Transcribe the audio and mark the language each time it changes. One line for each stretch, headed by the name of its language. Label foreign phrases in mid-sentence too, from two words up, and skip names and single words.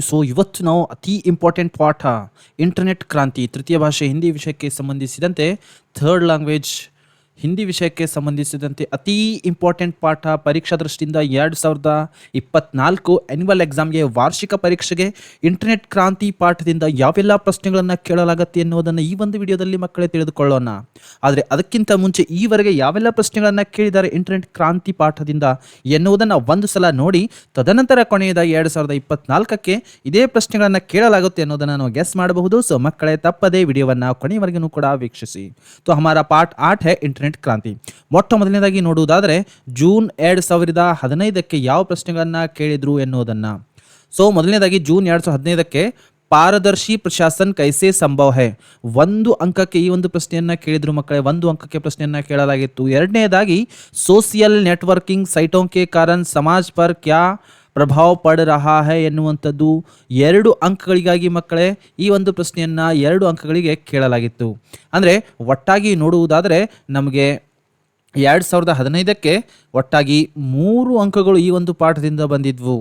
Kannada: ಸೊ ಇವತ್ತು ನಾವು ಅತಿ ಇಂಪಾರ್ಟೆಂಟ್ ಪಾಠ ಇಂಟರ್ನೆಟ್ ಕ್ರಾಂತಿ ತೃತೀಯ ಭಾಷೆ ಹಿಂದಿ ವಿಷಯಕ್ಕೆ ಸಂಬಂಧಿಸಿದಂತೆ
English: third language
Kannada: ಹಿಂದಿ ವಿಷಯಕ್ಕೆ ಸಂಬಂಧಿಸಿದಂತೆ ಅತಿ ಇಂಪಾರ್ಟೆಂಟ್ ಪಾಠ ಪರೀಕ್ಷಾ ದೃಷ್ಟಿಯಿಂದ 2024
English: annual examಗೆ
Kannada: ವಾರ್ಷಿಕ ಪರೀಕ್ಷೆಗೆ ಇಂಟರ್ನೆಟ್ ಕ್ರಾಂತಿ ಪಾಠದಿಂದ ಯಾವೆಲ್ಲ ಪ್ರಶ್ನೆಗಳನ್ನು ಕೇಳಲಾಗುತ್ತೆ ಎನ್ನುವುದನ್ನು ಈ ಒಂದು ವಿಡಿಯೋದಲ್ಲಿ ಮಕ್ಕಳೇ ತಿಳಿದುಕೊಳ್ಳೋಣ. ಆದರೆ ಅದಕ್ಕಿಂತ ಮುಂಚೆ ಈವರೆಗೆ ಯಾವೆಲ್ಲ ಪ್ರಶ್ನೆಗಳನ್ನು ಕೇಳಿದ್ದಾರೆ ಇಂಟರ್ನೆಟ್ ಕ್ರಾಂತಿ ಪಾಠದಿಂದ ಎನ್ನುವುದನ್ನು ಒಂದು ಸಲ ನೋಡಿ, ತದನಂತರ ಕೊನೆಯದ 2024ಕ್ಕೆ ಇದೇ ಪ್ರಶ್ನೆಗಳನ್ನು ಕೇಳಲಾಗುತ್ತೆ ಅನ್ನೋದನ್ನು ನಾವು ಗೆಸ್ ಮಾಡಬಹುದು. ಸೊ ಮಕ್ಕಳೇ ತಪ್ಪದೇ ವಿಡಿಯೋವನ್ನು ಕೊನೆಯವರೆಗೂ ಕೂಡ ವೀಕ್ಷಿಸಿ.
Hindi: तो हमारा पार्ट 8 है इंटरनेट ಕ್ರಾಂತಿ.
Kannada: ಮೊಟ್ಟ ಮೊದಲನೇದಾಗಿ ನೋಡುವುದಾದರೆ ಜೂನ್ 2015ಕ್ಕೆ ಯಾವ ಪ್ರಶ್ನೆಗಳನ್ನು ಕೇಳಿದ್ರು ಎನ್ನುವುದನ್ನು. ಸೊ ಮೊದಲನೇದಾಗಿ ಜೂನ್ 2015ಕ್ಕೆ
Hindi: पारदर्शी प्रशासन कैसे संभव है,
Kannada: ಒಂದು ಅಂಕಕ್ಕೆ ಈ ಒಂದು ಪ್ರಶ್ನೆಯನ್ನು ಕೇಳಿದ್ರು ಮಕ್ಕಳೇ. ಒಂದು ಅಂಕಕ್ಕೆ ಪ್ರಶ್ನೆಯನ್ನು ಕೇಳಲಾಗಿತ್ತು. ಎರಡನೇದಾಗಿ
Hindi: सोशल नेटवर्किंग साइटों के कारण समाज पर क्या प्रभाव पड़ रहा है
Kannada: ಎನ್ನುವಂಥದ್ದು 2 ಅಂಕಗಳಿಗಾಗಿ ಮಕ್ಕಳೇ ಈ ಒಂದು ಪ್ರಶ್ನೆಯನ್ನು 2 ಅಂಕಗಳಿಗೆ ಕೇಳಲಾಗಿತ್ತು. ಅಂದರೆ ಒಟ್ಟಾಗಿ ನೋಡುವುದಾದರೆ ನಮಗೆ 2015ಕ್ಕೆ ಒಟ್ಟಾಗಿ 3 ಅಂಕಗಳು ಈ ಒಂದು ಪಾಠದಿಂದ ಬಂದಿದ್ವು.